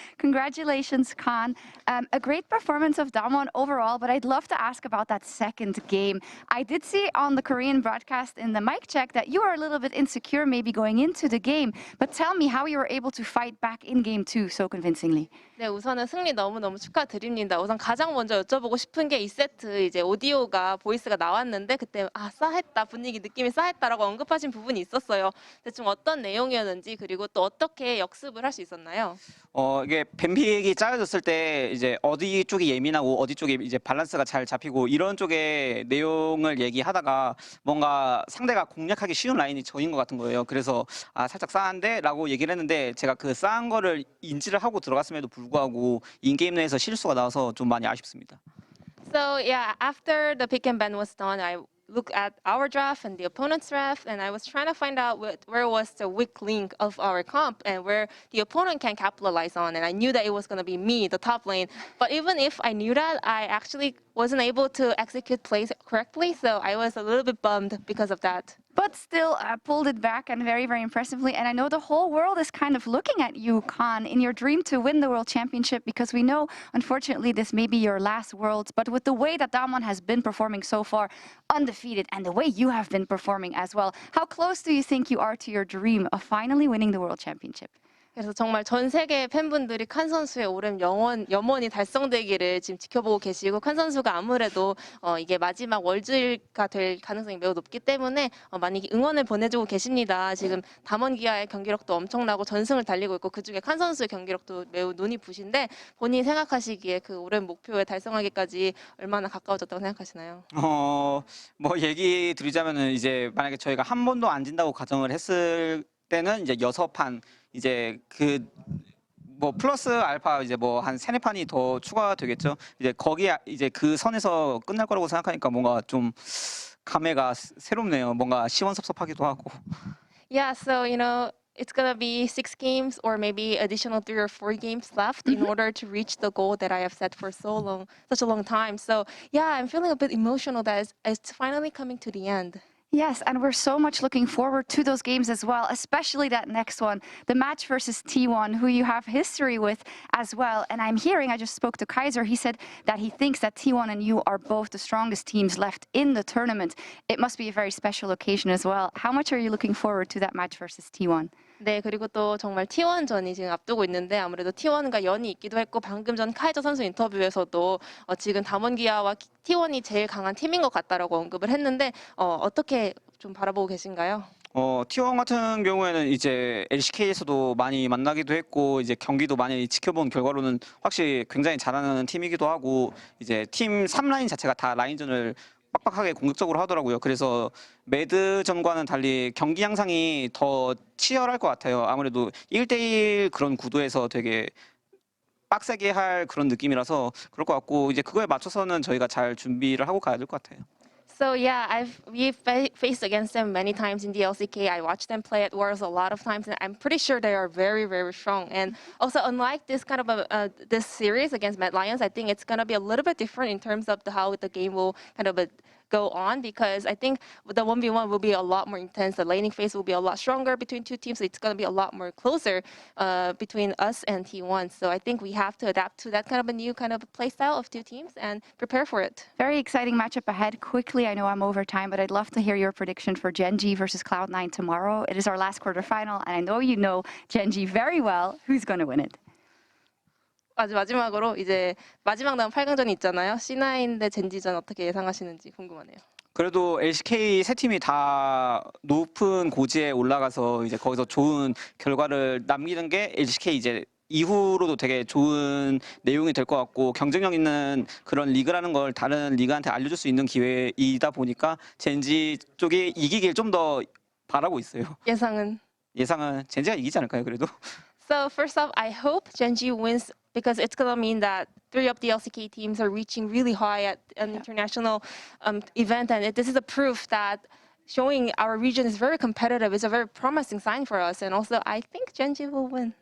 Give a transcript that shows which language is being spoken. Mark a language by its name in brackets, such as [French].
[English] Congratulations, Khan. A great performance of Damwon overall, but I'd love to ask about that second game. I did see on the Korean broadcast in the mic check that you were a little bit insecure maybe going into the game, but tell me how you were able to fight back in game 2 so convincingly. [Korean] 네, 우선은 승리 너무너무 축하드립니다. 우선 가장 먼저 여쭤보고 싶은 게 이 세트 이제 오디오가 보이스가 나왔는데 그때 아 싸했다 분위기 느낌이 싸했다 좋아했다라고 언급하신 부분이 있었어요. 대충 어떤 내용이었는지 그리고 또 어떻게 역습을 할 수 있었나요? 이게 뱀픽이 짜여졌을 때 이제 어디 쪽이 예민하고 어디 쪽이 이제 밸런스가 잘 잡히고 이런 쪽의 내용을 얘기하다가 뭔가 상대가 공략하기 쉬운 라인이 저인 것 같은 거예요. 그래서 살짝 싸한데라고 얘기를 했는데 제가 그 싸한 거를 인지를 하고 들어갔음에도 불구하고 인게임 내에서 실수가 나와서 좀 많이 아쉽습니다. [English] So yeah, after the pick and ban was done, I looked at our draft and the opponent's draft, and I was trying to find out where was the weak link of our comp and where the opponent can capitalize on. And I knew that it was going to be me, the top lane. But even if I knew that, I actually wasn't able to execute plays correctly, so I was a little bit bummed because of that. But still pulled it back and very, very impressively. And I know the whole world is kind of looking at you, Khan, in your dream to win the World Championship, because we know, unfortunately, this may be your last Worlds. But with the way that Damwon has been performing so far, undefeated, and the way you have been performing as well, how close do you think you are to your dream of finally winning the World Championship? [Korean] 그래서 정말 전 세계 팬분들이 칸 선수의 오랜 염원이 달성되기를 지금 지켜보고 계시고 칸 선수가 아무래도 이게 마지막 월즈가 될 가능성이 매우 높기 때문에 많이 응원을 보내주고 계십니다. 지금 담원 기아의 경기력도 엄청나고 전승을 달리고 있고 그중에 칸 선수의 경기력도 매우 눈이 부신데 본인이 생각하시기에 그 오랜 목표에 달성하기까지 얼마나 가까워졌다고 생각하시나요? 뭐 얘기 드리자면은 이제 만약에 저희가 한 번도 안 진다고 가정을 했을 때는 이제 6판 이제 그 뭐 플러스 알파 이제 뭐 한 3-4판이 더 추가되겠죠. 이제 거기 이제 그 선에서 끝날 거라고 생각하니까 뭔가 좀 감회가 새롭네요. 뭔가 시원섭섭하기도 하고. [English] Yeah, so it's gonna be 6 games or maybe additional 3 or 4 games left in order to reach the goal that I have set for such a long time. So yeah, I'm feeling a bit emotional that it's finally coming to the end. Yes, and we're so much looking forward to those games as well, especially that next one, the match versus T1, who you have history with as well. And I'm hearing, I just spoke to Kaiser, he said that he thinks that T1 and you are both the strongest teams left in the tournament. It must be a very special occasion as well. How much are you looking forward to that match versus T1? [Korean] 네, 그리고 또 정말 T1전이 지금 앞두고 있는데 아무래도 T1과 연이 있기도 했고 방금 전 카이저 선수 인터뷰에서도 지금 담원기아와 T1이 제일 강한 팀인 것 같다라고 언급을 했는데 어떻게 좀 바라보고 계신가요? T1 같은 경우에는 이제 LCK에서도 많이 만나기도 했고 이제 경기도 많이 지켜본 결과로는 확실히 굉장히 잘하는 팀이기도 하고 이제 팀 3라인 자체가 다 라인전을 빡빡하게 공격적으로 하더라고요. 그래서 매드전과는 달리 경기 양상이 더 치열할 것 같아요. 아무래도 1대1 그런 구도에서 되게 빡세게 할 그런 느낌이라서 그럴 것 같고 이제 그거에 맞춰서는 저희가 잘 준비를 하고 가야 될 것 같아요. [English] So yeah, we've faced against them many times in the LCK. I watched them play at Worlds a lot of times, and I'm pretty sure they are very, very strong. And also, unlike this kind of this series against Mad Lions, I think it's gonna be a little bit different in terms of how the game will kind of go on, because I think the 1v1 will be a lot more intense. The laning phase will be a lot stronger between two teams. So it's going to be a lot more closer between us and T1. So I think we have to adapt to that kind of a new kind of play style of two teams and prepare for it. Very exciting matchup ahead. Quickly, I know I'm over time, but I'd love to hear your prediction for Gen.G versus Cloud9 tomorrow. It is our last quarterfinal, and I know you know Gen.G very well. Who's going to win it? [Korean] 마지막으로 이제 마지막 남은 8강전이 있잖아요. C9 대 젠지전 어떻게 예상하시는지 궁금하네요. 그래도 LCK 세 팀이 다 높은 고지에 올라가서 이제 거기서 좋은 결과를 남기는 게 LCK 이제 이후로도 되게 좋은 내용이 될 것 같고 경쟁력 있는 그런 리그라는 걸 다른 리그한테 알려줄 수 있는 기회이다 보니까 젠지 쪽이 이기길 좀 더 바라고 있어요. 예상은 젠지가 이기지 않을까요, 그래도? [English] So first off, I hope Gen.G wins because it's going to mean that 3 of the LCK teams are reaching really high at an international event, and this is a proof that showing our region is very competitive. It's a very promising sign for us, and also I think Gen.G will win.